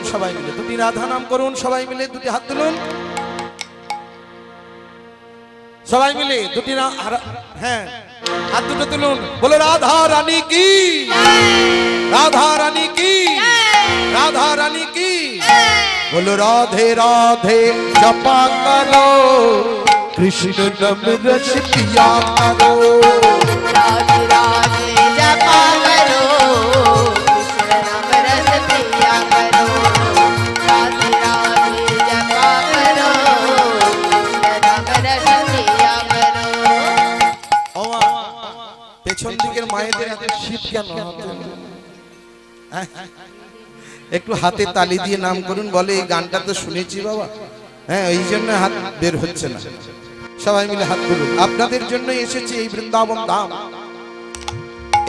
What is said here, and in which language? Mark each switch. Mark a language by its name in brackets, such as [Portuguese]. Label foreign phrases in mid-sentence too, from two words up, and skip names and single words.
[Bangla] সবাই মিলে দুটি রাধা নাম করুন। সবাই মিলে দুটি হাত তুলুন। সবাই মিলে দুটি হ্যাঁ হাত দুটো তুলুন। বলো রাধা রানী কি, রাধা রানী কি, রাধা রানী কি। [Hindi] बोलो राधे राधे जपा करो, कृष्ण नाम रस पिया करो। राधे राधे जपा करो, कृष्ण नाम रस पिया करो। राधे राधे जपा करो, कृष्ण नाम रस पिया करो। [Bangla] ओमा পেছন দিকের মায়েদের এত শীত কেন? একটু হাতে তালি দিয়ে নাম করুন। বলে এই গানটা তো শুনেছি বাবা, হ্যাঁ এই জন্য হাত বের হচ্ছে না। সবাই মিলে হাত তুলুন। আপনাদের জন্য এসেছে এই বৃন্দাবন ধাম।